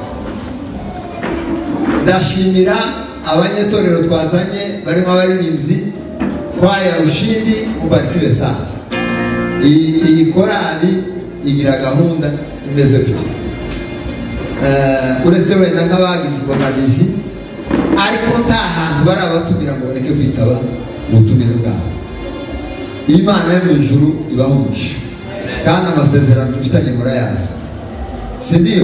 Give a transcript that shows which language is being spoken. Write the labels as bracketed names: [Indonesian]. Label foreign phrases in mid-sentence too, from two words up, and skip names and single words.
[Rundi] Ndashimira abanyetorero twazanye barimo abaririmbyi [Swahili] kwaya ushindi mubarikiwe sana. [Rundi] Iyi korali igira gahunda imeze gutya. Uretse wenda nk'abagize imbogamizi ariko nta hantu barabatumira ngo bareke kwitaba ubutumire bwabo. Imana yo mu ijuru ibaho umugisha kandi amasezerano dufitanye murayazi, si ndiyo?